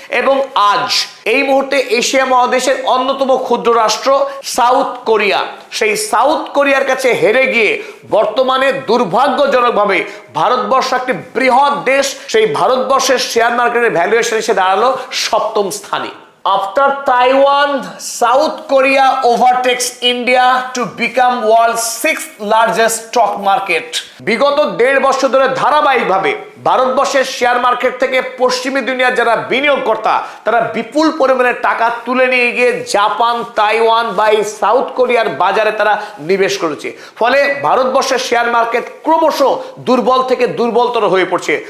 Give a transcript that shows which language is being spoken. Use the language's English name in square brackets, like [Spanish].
[Bangla] এবং আজ এই মুহূর্তে এশিয়া মহাদেশের অন্যতম ক্ষুদ্র রাষ্ট্র সাউথ কোরিয়া, সেই সাউথ কোরিয়ার কাছে হেরে গিয়ে বর্তমানে দুর্ভাগ্যজনকভাবে ভারতবর্ষ একটি বৃহৎ দেশ, সেই ভারতবর্ষের শেয়ার মার্কেটের ভ্যালুয়েশন এসে দাঁড়ালো 7ম স্থানে। [English] After Taiwan, South Korea overtakes India to become world's 6th largest stock market. [Bangla] বিগত 1.5 বছর ধরে ধারাবাহিকভাবে ভারতবর্ষের শেয়ার মার্কেট থেকে পশ্চিমী দুনিয়ার যারা বিনিয়োগকর্তা তারা বিপুল পরিমাণে টাকা তুলে নিয়ে গিয়ে জাপান, তাইওয়ান বা এই সাউথ কোরিয়ার বাজারে তারা নিবেশ করেছে। ফলে ভারতবর্ষের শেয়ার মার্কেট ক্রমশ দুর্বল থেকে দুর্বলতর হয়ে পড়ছে।